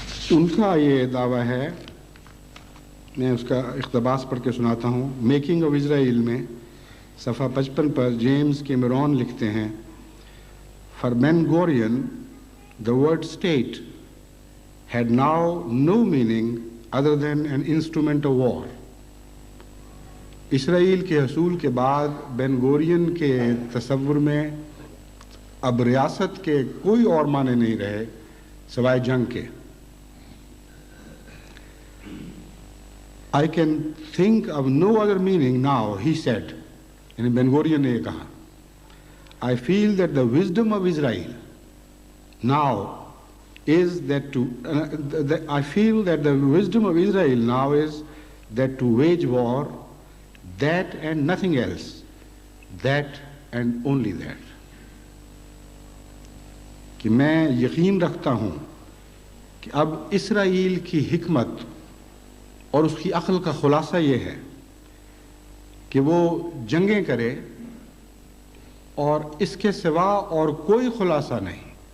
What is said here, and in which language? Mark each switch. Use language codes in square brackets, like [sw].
[ur] ان کا یہ دعویٰ ہے، میں اس کا اقتباس پڑھ کے سناتا ہوں۔ میکنگ آف اسرائیل میں صفحہ 55 پر جیمز کیمرون لکھتے ہیں، [en] For Ben Gurion the word state had now no meaning other than an instrument of war. [ur] اسرائیل کے حصول کے بعد بین گورین کے تصور میں اب ریاست کے کوئی اور معنی نہیں رہے سوائے جنگ کے. [en] I can think of no other meaning now, he said. [ur] یعنی بین گورین نے یہ کہا. [en] I feel that the wisdom of Israel now is that I feel that the wisdom of Israel now is that to wage war, that and nothing else, that and only that. [ur] کہ میں یقین رکھتا ہوں کہ اب اسرائیل کی حکمت اور اس کی عقل کا خلاصہ یہ ہے کہ وہ جنگیں کرے اور اس کے سوا اور کوئی خلاصہ نہیں.